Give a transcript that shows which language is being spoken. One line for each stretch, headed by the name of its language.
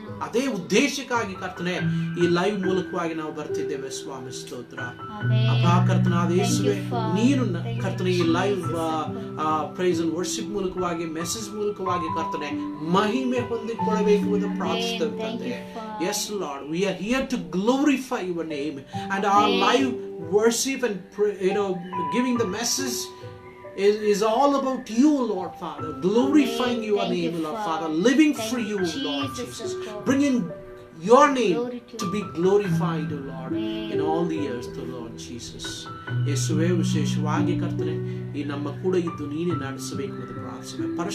Kannada: ಅದೇ ಉದ್ದೇಶಕ್ಕಾಗಿ ಕರ್ತನೆ ಈ ಲೈವ್ ಮೂಲಕವಾಗಿ ನಾವು ಬರ್ತಿದ್ದೇವೆ ಸ್ವಾಮಿ ಸ್ತೋತ್ರ ಅಪ್ಪ. ಕರ್ತನಾದ ಯೇಸುವೆ ನೀನು ಕರ್ತನೆ ಈ ಲೈವ್
English: praise and worship
Kannada: ಮೂಲಕವಾಗಿ, ಮೆಸೇಜ್ ಮೂಲಕವಾಗಿ ಕರ್ತನೆ ಮಹಿಮೆ ಹೊಂದಿಕೊಳ್ಳಬೇಕು ಎಂದು ಪ್ರಾರ್ಥಿಸುತ್ತೇವೆ.
English: Yes Lord, we are here to glorify your name, and our live worship and giving the message is all about you, Lord Father, glorifying your name, Lord Father, living for you, Lord Jesus, bringing your name to be glorified, Lord, in all the earth, Lord Jesus.
Kannada: ಯೇಸುವೇ ವಿಶೇಷವಾಗಿ ಕರ್ತನೆ ಈ ನಮ್ಮ ಕೂಡ ಇದ್ದು ನೀನೇ ನಡೆಸಬೇಕು ಎಂದು ಪ್ರಾರ್ಥನೆ.